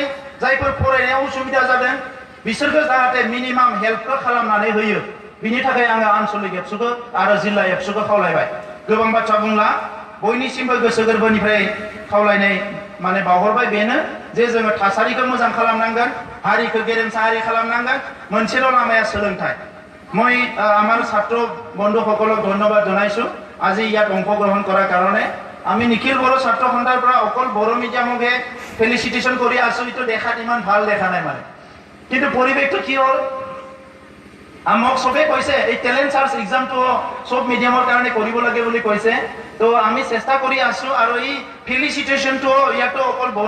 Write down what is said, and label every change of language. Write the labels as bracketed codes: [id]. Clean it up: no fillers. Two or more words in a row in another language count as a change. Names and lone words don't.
[brx] जायफोर फरायनायाव उसुबिदा जादों बिसोरखौ जाहाथे [en] minimum helpkhou [brx] खालामनानै होयो बिनि थाखाय आङो आनसलिक एबसुखौ आरो जिल्ला एबसुखौ खावलायबाय गोबां बाथ्रा बुंला बयनिसिमबो गोसो गोरबोनिफ्राय खावलायनाय माने बावहरबाय बेनो जे जोङो थासारिखौ मोजां खालामनांगोन हारिखौ गेरेमसा हारि खालामनांगोन मोनसेल' लामाया सोलोंथाइ [as] মই আমাৰ ছাত্ৰ বন্ধুসকলক ধন্যবাদ জনাইছো আজি ইয়াত অংশগ্ৰহণ কৰাৰ কাৰণে আমি নিখিল বড়ো ছাত্ৰ সন্থাৰ পৰা অকল বড়ো মিডিয়ামকে ফেলিচিটেশ্যন কৰি আছো এইটো দেখাত ইমান ভাল দেখা নাই মানে কিন্তু পৰিৱেশটো কি হ'ল মোক চবে কৈছে এই [en] talent search examto [as] সব মিডিয়ামৰ কাৰণে কৰিব লাগে বুলি কৈছে তো আমি চেষ্টা কৰি আছো আৰু এই ফেলিচিটেশ্যনটো ইয়াতো অকল বড়ো